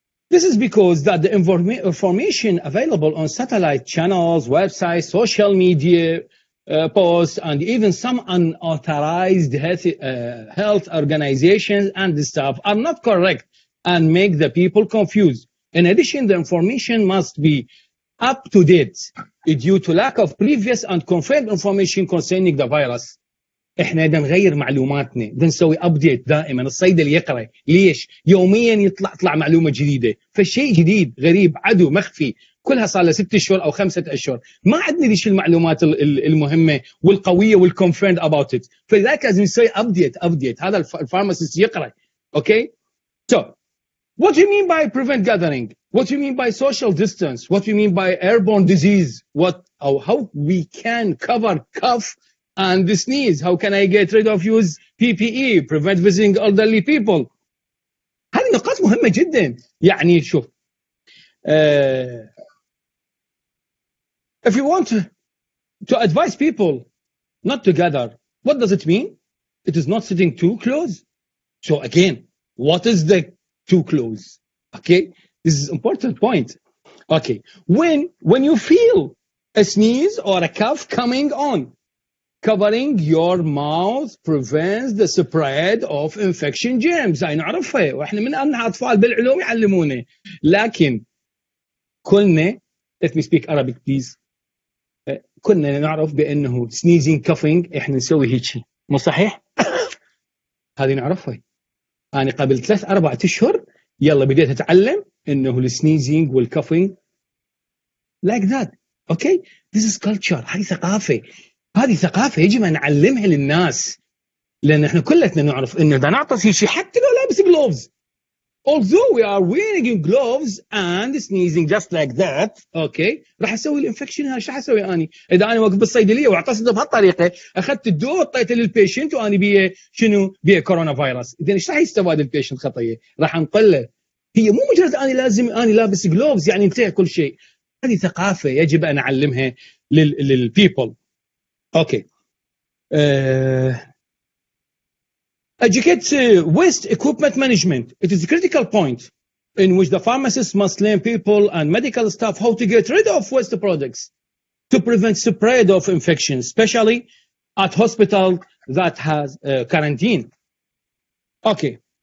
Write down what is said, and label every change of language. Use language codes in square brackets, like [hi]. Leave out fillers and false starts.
[en] This is because that the information available on satellite channels, websites, social media posts, and even some unauthorized health organizations and staff are not correct and make the people confused. In addition, the information must be up to date due to lack of previous and confirmed information concerning the virus. [ar] احنا بدنا نغير معلوماتنا، بدنا نسوي ابديت دائما. الصيدلي يقرا ليش؟ يوميا يطلع معلومه جديده، فالشيء جديد غريب عدو مخفي كلها صار لها 6 اشهر او 5 اشهر، ما عندنا ليش المعلومات المهمه والقويه والكونفيرند اباوت ات، فلذلك لازم نسوي ابديت. هذا الفارماسيست يقرا. اوكي. [en] So what do you mean by prevent gathering? What do you mean by social distance? What do you mean by airborne disease? How we can cover cough and the sneeze? How can I get rid of use PPE? Prevent visiting elderly people. [ar] هذه نقاط مهمة جدا. يعني شوف [en] if you want to advise people not to gather, what does it mean? It is not sitting too close. So again, what is the too close? Okay, this is important point. Okay, when you feel a sneeze or a cough coming on, covering your mouth prevents the spread of infection germs. [ar] هاي نعرفها واحنا من أنها أطفال بالعلوم يعلمونا، لكن كلنا [en] let me speak Arabic please. [ar] كلنا نعرف بأنه [en] sneezing coughing [ar] احنا نسوي هيك، مو صحيح؟ هذه نعرفها. أنا قبل 3-4 أشهر يلا بديت أتعلم إنه السنيزينج والكافينج [en] like that. okay, this is culture. [ar] هذه ثقافة يجب أن نعلمها للناس، لأن إحنا كلنا نعرف إنه إذا نعطي شيء حتى لو لابس gloves, [en] although we are wearing gloves and sneezing just like that, [ar] okay, راح أسوي الانفكشن. هذا شو حسوي أنا؟ إذا أنا واقف بالصيدلية واعتصمت بهالطريقة، أخذت الدواء وطيته للبيشنت وأنا بيه شنو؟ بيه كورونا فيروس، إذا إيش راح يستفاد البيشنت خطية؟ راح نقله. هي مو مجرد أنا لابس gloves يعني انتهى كل شيء. هذه ثقافة يجب أن أعلمها للبيبل. [en] Okay. Educate waste equipment management. It is a critical point in which the pharmacist must learn people and medical staff how to get rid of waste products to prevent spread of infection, especially at hospital that has quarantine. Okay.